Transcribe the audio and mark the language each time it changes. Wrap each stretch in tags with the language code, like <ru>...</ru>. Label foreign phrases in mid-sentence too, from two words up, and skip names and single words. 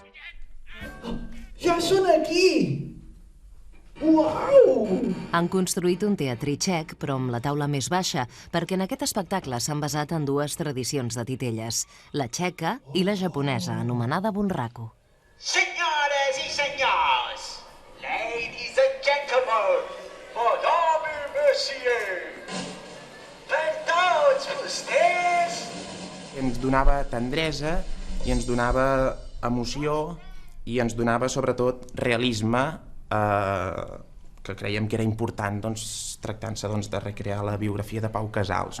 <ca>Ja són aquí! Uau! Han construït un teatrí txec, però amb la taula més baixa, perquè en aquest espectacle s'han basat en dues tradicions de titelles, la txeca i la japonesa, anomenada bunraku. Senyores i senyors,</ca> <en>ladies and gentlemen,</en> <fr>madame et monsieur,</fr> <ca>per tots vostès... Ens donava tendresa i ens donava emoció i ens donava sobretot realisme, que creiem que era important tractant-se de recrear la biografia de Pau Casals.</ca>